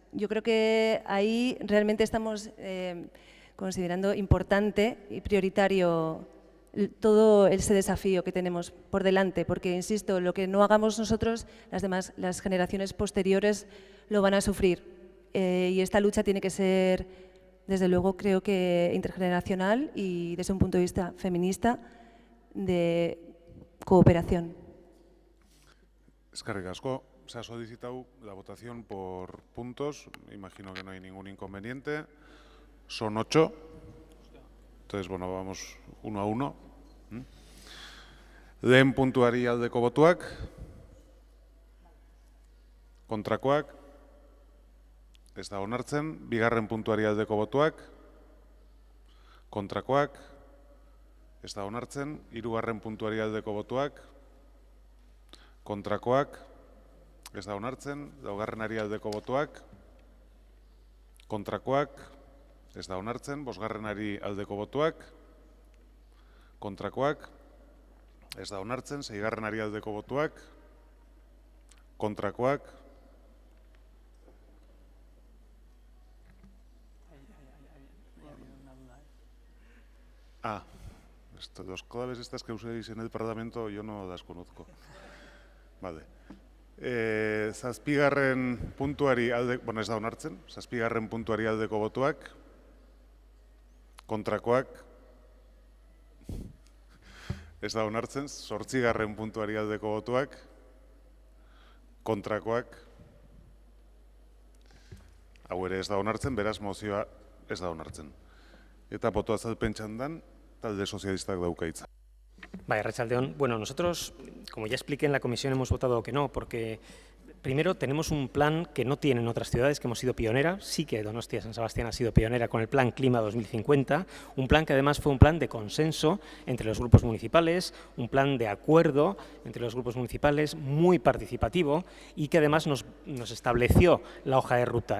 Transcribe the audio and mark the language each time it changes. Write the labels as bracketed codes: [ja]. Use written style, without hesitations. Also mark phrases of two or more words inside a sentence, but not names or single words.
[es] Yo creo que ahí realmente estamos considerando importante y prioritario todo ese desafío que tenemos por delante, porque, insisto, lo que no hagamos nosotros, las generaciones posteriores lo van a sufrir. Y esta lucha tiene que ser, desde luego, creo que intergeneracional y desde un punto de vista feminista de cooperación. [eu] Eskerrik asko. [es] Se ha solicitado la votación por puntos. Imagino que no hay ningún inconveniente. Son 8. Entonces, bueno, vamos 1 a 1. [eu] Lehen puntuari aldeko botuak. Kontrakoak. Ez da onartzen. Bigarren puntuari aldeko botuak. Kontrakoak. Ez da onartzen. Hirugarren puntuari aldeko botuak. Kontrakoak. Ez da onartzen. Laugarrenari aldeko botuak. Kontrakoak. Ez da onartzen. Bosgarrenari aldeko botuak. Kontrakoak. Ez da onartzen. Seigarrenari aldeko botuak. Kontrakoak. [es] Los claves estas que uséis en el Parlamento yo no las conozco. Vale. [eu] Zazpigarren puntuari aldeko, bueno, ez da onartzen, zazpigarren puntuari aldeko botuak, kontrakoak, ez da onartzen, zortzigarren puntuari aldeko botuak, kontrakoak, hau ere ez da onartzen, beraz mozioa ez da onartzen. Eta boto azalpen txandan, talde sozialistak dauka hitza. Vaya, Arratsaldeon. [es] Bueno, nosotros, como ya expliqué en la comisión, hemos votado que no, porque primero tenemos un plan que no tienen otras ciudades, que hemos sido pionera. Sí que Donostia San Sebastián ha sido pionera con el Plan Clima 2050, un plan que además fue un plan de consenso entre los grupos municipales, un plan de acuerdo entre los grupos municipales, muy participativo y que además nos estableció la hoja de ruta.